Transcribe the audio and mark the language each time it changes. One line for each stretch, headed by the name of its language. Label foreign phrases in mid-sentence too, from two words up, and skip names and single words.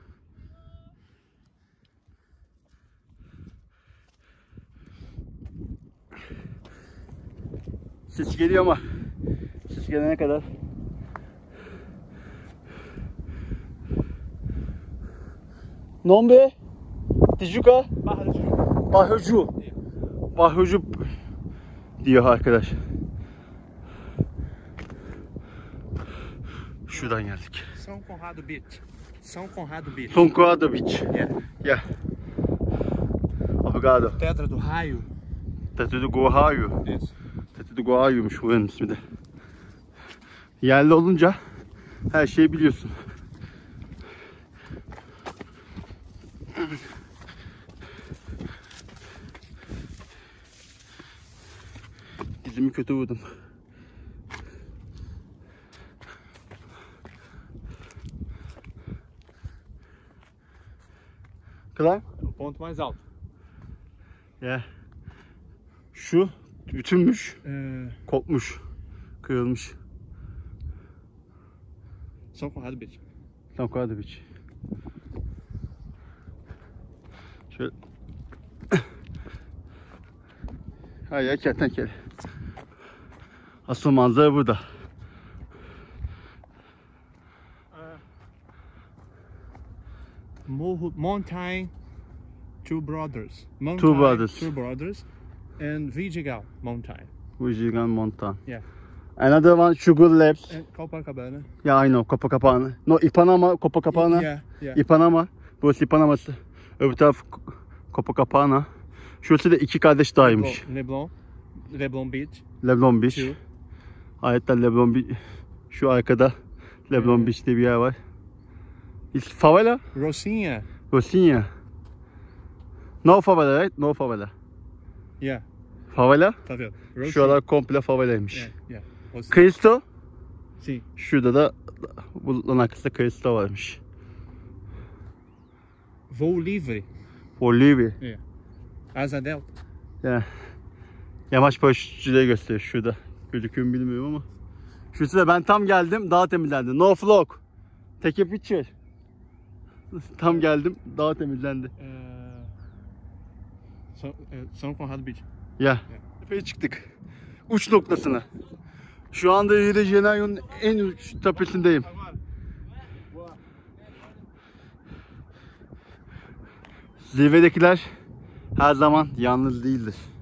Turkish: Ses geliyor ama ses gelene kadar Nombre Tijuca Bahucu diyor arkadaş. Şuradan geldik.
English: São Conrado Beach. São Conrado Beach. São Conrado Beach. Yeah. Yeah.
Portuguese: Obrigado. Tetra do Raio. Tetra do Raio. Isso.
Turkish: Tetra do Raio'muş buranın ismi de. Yerli olunca her şeyi biliyorsun. Dizimi kötü vurdum. Kılan?
Portuguese: O ponto mais alto.
Turkish: Ya. Şu bütünmüş,
Portuguese: É,
Turkish: kopmuş, kırılmış. São Conrado Beach. São Conrado Beach. Şöyle. Hayır, kertenkele. Asıl manzara burada.
English: Morro Mountain Two Brothers. Two Brothers. Two Brothers. And Vidigal Mountain. Vidigal Mountain. Yeah. Another one, Sugar Labs. And Copacabana.
Turkish: Ya aynı Copacabana. No, Ipanema, Copacabana.
English: Yeah, yeah.
Turkish: Ipanema. Burası Ipanema'sı. Öbür taraf Copacabana. Şurası da iki kardeş dağıymış. Leblon Beach. Leblon Beach.
English: Two.
Turkish: Ayetten Leblon Beach. Şu arkada Leblon Beach diye bir yer var.
English: Favela? Rocinha. Rocinha. No favela, right? No favela. Yeah. Favela?
Portuguese: Tá vendo? Rocinha.
Turkish: Şuralar komple favelaymış.
English: Yeah, yeah. Rocinha. Cristo?
Portuguese: Sim.
Turkish: Şurada da bulutların arkasında Cristo varmış.
Portuguese: Voo livre.
Turkish: Bolivya.
English: Yeah.
Portuguese: Asa Delta.
Turkish: Ya. Yamaç paraşütçüleri gösteriyor şurada. Gözüküyor mu bilmiyorum ama. Şurası da ben tam geldim, dağ temizlendi.
English: No vlog. Take a picture.
Turkish: Tam geldim, dağ temizlendi. São Conrado Beach. Ya. Tepeye çıktık. Uç noktasına. Şu anda Rio de Janeiro'nun en uç tepesindeyim. Zirvedekiler her zaman yalnız değildir.